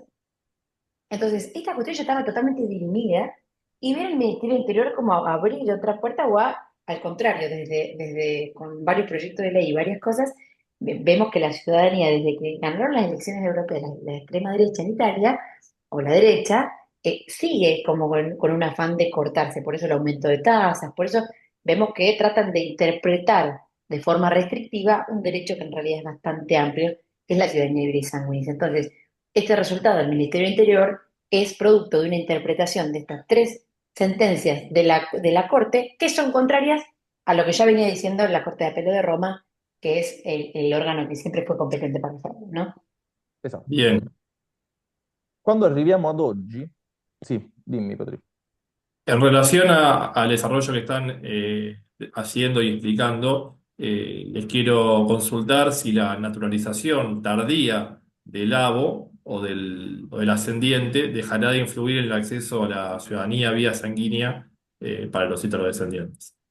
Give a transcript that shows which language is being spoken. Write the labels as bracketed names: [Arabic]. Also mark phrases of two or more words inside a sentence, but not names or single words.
[Spanish] Entonces, esta cuestión ya estaba totalmente dirimida y ver el Ministerio del Interior como a abrir otra puerta o al contrario, desde con varios proyectos de ley y varias cosas, vemos que la ciudadanía, desde que ganaron las elecciones europeas, la extrema derecha en Italia, o la derecha, sigue como con un afán de cortarse, por eso el aumento de tasas, por eso vemos que tratan de interpretar de forma restrictiva un derecho que en realidad es bastante amplio, que es la ciudadanía libre y sanguínea. Entonces, este resultado del Ministerio del Interior es producto de una interpretación de estas tres sentencias de la Corte que son contrarias a lo que ya venía diciendo la Corte de Apelo de Roma, que es el órgano que siempre fue competente para hacerlo, ¿no? [Italian] Esatto. [Spanish] Bien. [Italian] Quando arriviamo ad oggi, sì, dimmi Patrizio. [Spanish] En relación al desarrollo que están haciendo y explicando, les quiero consultar si la naturalización tardía del avo o del ascendiente dejará de influir en el acceso a la ciudadanía vía sanguínea para los descendientes.